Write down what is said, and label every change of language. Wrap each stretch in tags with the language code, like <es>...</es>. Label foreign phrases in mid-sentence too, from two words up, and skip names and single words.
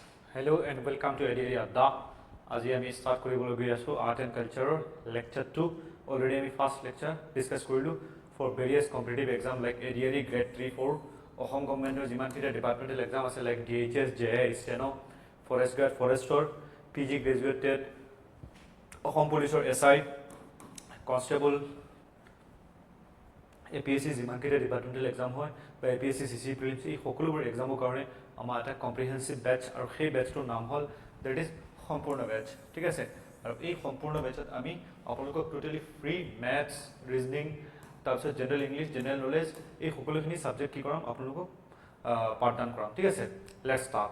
<en>Hello and welcome to ADRE Adda.</en> <as>আজি আমি</as> <en>start</en> <as>কৰিবলৈ গৈ আছো</as> <en>Art and Culture lecture 2.</en> <as>Already আমি</as> <en>first lecture discuss</en> <as>কৰিলো</as> <en>for various competitive exam like ADRE grade 3 4</en> <as>অসম গভৰ্ণমেণ্টৰ যিমান কিটা</as> <en>departmental exam</en> <as>আছে like DHS JA Steno Forest Guard Forester PG graduated অসম পুলিচৰ SI Constable APSC যিমান কিটা</as> <en>departmental exam</en> <as>হয় বা APSC CC prelims এই সকলোবোৰ এক্সামৰ কাৰণে আমাৰ এটা কম্প্ৰিহেনসিভ বেচ আৰু সেই বেচটোৰ নাম হ'ল</as> <en>that is</en> <as>সম্পূৰ্ণ বেচ ঠিক আছে আৰু এই সম্পূৰ্ণ বেচত আমি আপোনালোকক</as> <en>totally free maths reasoning</en> <as>তাৰপিছত</as> <en>general English general knowledge</en> <as>এই সকলোখিনি সাবজেক্ট কি কৰাম আপোনালোকক পাঠদান কৰাম ঠিক আছে</as> <en>let's start</en>